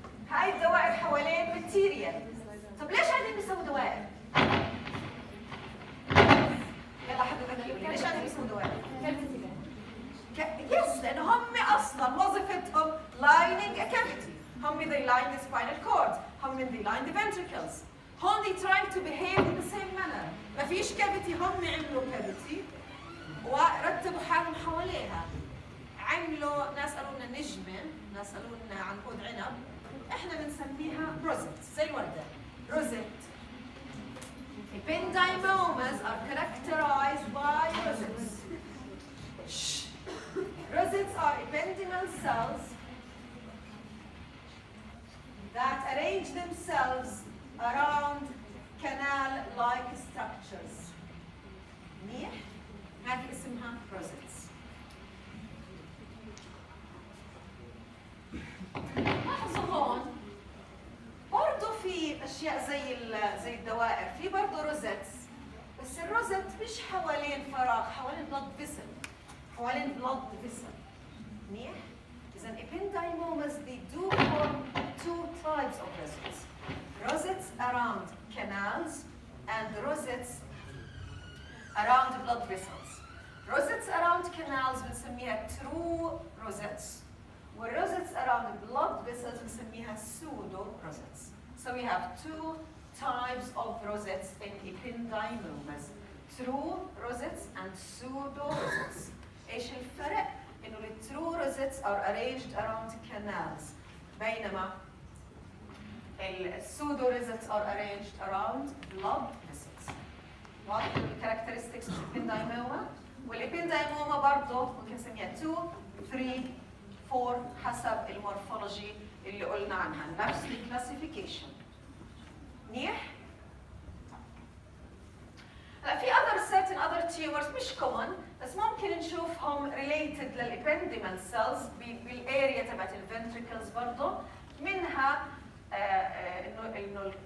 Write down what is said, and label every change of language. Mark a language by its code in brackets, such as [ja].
[ar] هاي الدوائر حوالين ماتيريال. طب ليش قاعدين بيسووا دوائر؟ يلا حدا ذكي يقول لي ليش قاعدين بيسووا دوائر؟ يس لانه هم اصلا وظيفتهم لايننج ا كافيتي. [en] هم they line the spinal cord. هم they line the ventricles. هم they trying to behave in the same manner. [ar] ما فيش كافيتي، هم عملوا كافيتي ورتبوا حالهم حواليها. عملوا ناس قالوا لنا نجمه، ناس قالوا لنا عنقود عنب. احنا بنسميها روزيت زي الورده. روزيت. [en] Ependymomas are characterized by rosettes. Rosettes are ependymal cells that arrange themselves around canal-like structures. [ar] منيح؟ هذه اسمها rosettes. لاحظوا هون برضه في اشياء زي الدوائر، في برضه روزيتس، بس الروزيت مش حوالين فراغ، حوالين بلاد فيسل، حوالين بلاد فيسل. منيح؟ اذا [en] ependymomas they do form two types of rosettes. Rosettes around canals and rosettes around blood vessels. Rosettes around canals [ar] بنسميها [en] true rosettes. والrosettes around the blood vessels [ar] بنسميها [en] pseudo rosettes. So we have two types of rosettes in ependymomas. True rosettes and pseudo rosettes. [ar] ايش الفرق؟ انه [en] the true rosettes are arranged around canals [ar] بينما [en] pseudo rosettes are arranged around blood vessels. [ar] واضح الكاركترستكس of ependymoma؟ والependymoma برضه ممكن نسميها 2 3 4 حسب المورفولوجي اللي قلنا عنها، نفس الكلاسيفيكيشن. منيح؟ هلا في [en] certain other tumors [ar] مش common بس ممكن نشوفهم related للابنديمال cells بالاريا تبعت الفنتريكلز برضه، منها انه